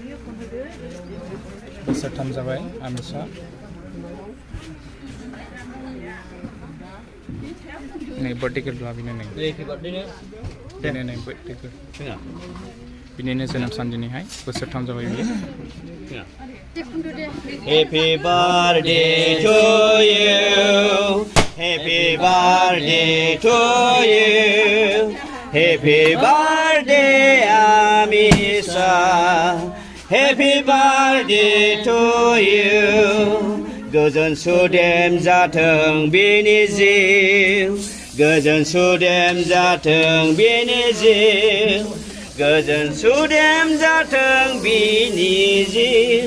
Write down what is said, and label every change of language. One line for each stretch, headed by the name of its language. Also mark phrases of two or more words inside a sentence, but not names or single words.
Bodo: बोसोरथाम जाबाय आमिसा। नै बर्थडे गिफ्ट बेनो नै बर्थडे गिफ्ट बिनिनो जोनोम सान दिनैहाय बोसोरथाम जाबाय बियो।
English: Happy birthday to you. Happy birthday to you. Happy birthday Amisha. Happy birthday to you.
Bodo: गोजोन सुदेम जाथों बिनि जिउ, गोजोन सुदेम जाथों बिनि जिउ, गोजोन सुदेम जाथों बिनि जिउ।